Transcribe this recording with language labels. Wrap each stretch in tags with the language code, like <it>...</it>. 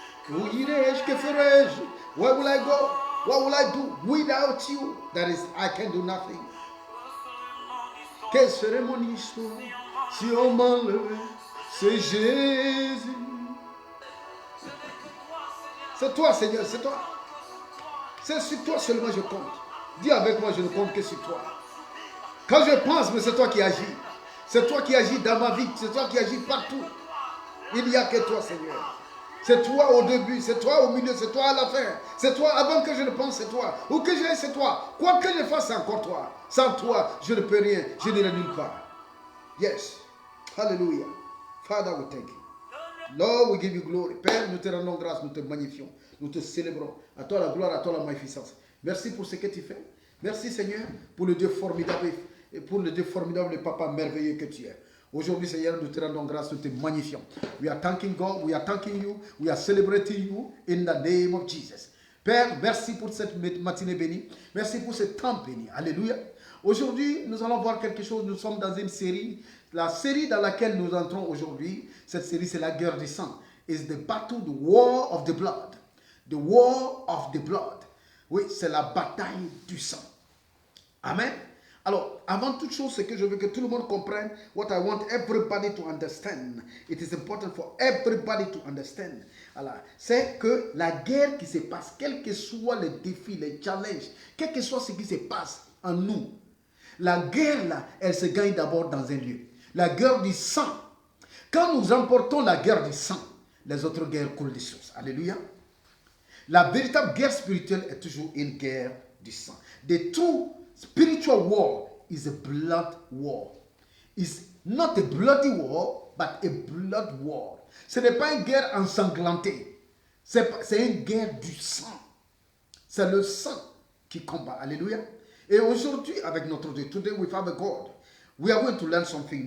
<fr>Où irai-je? Que ferai-je?</fr> <en>Where will I go? What will I do without you? That is, I can do nothing.</en> <fr>Quelle serait mon histoire si on m'enlevait? C'est Jésus. C'est toi, Seigneur, c'est toi. C'est sur toi seulement je compte. Dis avec moi, je ne compte que sur toi. Quand je pense, mais c'est toi qui agis. C'est toi qui agis dans ma vie. C'est toi qui agis partout. Il n'y a que toi, Seigneur. C'est toi au début, c'est toi au milieu, c'est toi à la fin. C'est toi avant que je ne pense, c'est toi. Où que j'aille, c'est toi. Quoi que je fasse, c'est encore toi. Sans toi, je ne peux rien. Je n'irai nulle part.</fr> <en>Yes. Hallelujah. Father, we thank you. Lord, we give you glory.</en> <fr>Père, nous te rendons grâce, nous te magnifions. Nous te célébrons. À toi la gloire, à toi la magnificence. Merci pour ce que tu fais. Merci, Seigneur, pour le Dieu formidable et pour le Dieu formidable, le Papa merveilleux que tu es. Aujourd'hui, Seigneur, nous te rendons grâce, nous te magnifions.</fr> <en>We are thanking God, we are thanking you, we are celebrating you in the name of Jesus.</en> <fr>Père, merci pour cette matinée bénie. Merci pour ce temps béni. Alléluia. Aujourd'hui, nous allons voir quelque chose. Nous sommes dans une série. La série dans laquelle nous entrons aujourd'hui, cette série, c'est la guerre du sang.</fr> <en>It's the battle, the war of the blood. The war of the blood.</en> <fr>Oui, c'est la bataille du sang. Amen. Alors, avant toute chose, c'est que je veux que tout le monde comprenne</fr> <en>what I want everybody to understand. It is important for everybody to understand.</en> <fr>Alors, c'est que la guerre qui se passe, quels que soient les défis, les challenges, quel que soit ce qui se passe en nous, la guerre là, elle se gagne d'abord dans un lieu. La guerre du sang. Quand nous remportons la guerre du sang, les autres guerres coulent des sources. Alléluia. La véritable guerre spirituelle est toujours une guerre du sang.</fr> <en>The true spiritual war is a blood war. It's not a bloody war, but a blood war.</en> <fr>Ce n'est pas une guerre ensanglantée. C'est une guerre du sang. C'est le sang qui combat. Alléluia. Et aujourd'hui, avec notre Dieu,</fr> <en>today with our God, we are going to learn something.</en>